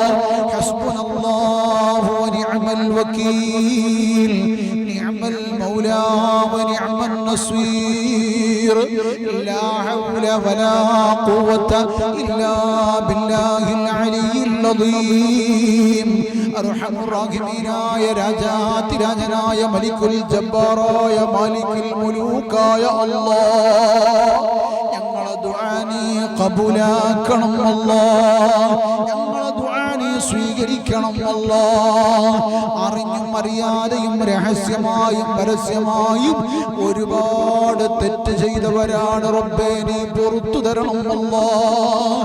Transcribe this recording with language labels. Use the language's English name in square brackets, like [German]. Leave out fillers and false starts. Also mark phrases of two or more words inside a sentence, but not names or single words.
[Arabic] حسبنا الله ونعم الوكيل، نعم المولى ونعم النصير. لا حول ولا قوة إلا بالله العلي العظيم. أرحم الراحمين يا [Malayalam] രാജാതി രാജനായ മലിക്കുൽ ജബ്ബാറായ മാലിക്കുൽ മുലൂക്കായ അല്ലാഹ്, ഞങ്ങളെ ദുആ നീ ഖബൂലാക്കണം അല്ലാഹ്, ഞങ്ങളെ ദുആ നീ സ്വീകരിക്കണം അല്ലാഹ്. അറിഞ്ഞും അറിയാതെയും രഹസ്യമായും പരസ്യമായും ഒരുപാട് തെറ്റ് ചെയ്തവരാണ് റബ്ബേ, നീ പുറത്തു തരണം അല്ലാഹ്.